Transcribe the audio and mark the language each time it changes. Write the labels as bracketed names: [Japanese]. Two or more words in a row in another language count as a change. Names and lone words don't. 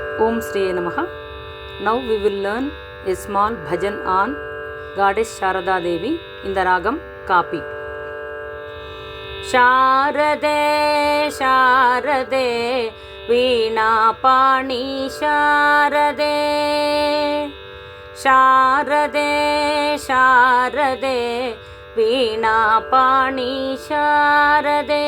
[Sanskrit] Om Sri Namaha. [English] Now we will learn a small bhajan on Goddess Sharada Devi in the ragam Kapi. [Sanskrit] Sharade, Sharade, Veena Pani Sharade. Sharade, Sharade, Veena Pani Sharade.